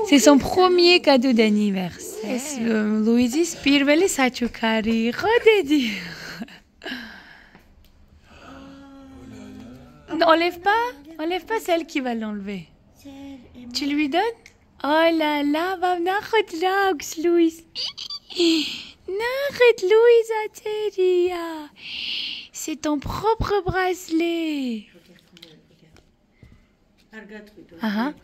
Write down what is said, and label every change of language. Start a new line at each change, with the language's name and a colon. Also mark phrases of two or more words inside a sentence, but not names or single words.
French: C'est son premier cadeau d'anniversaire.
Georgian: Louisis პირველი საჩუქარი. ხო, დედი?
French: N'enlève pas celle qui va l'enlever. Tu lui donnes? Oh là là,
Georgian: ნახეთ რა აქვს ლუის. ნახეთ ლუიზა წერია.
French: C'est ton propre bracelet.
Georgian: არ გატყვიდო. აჰა.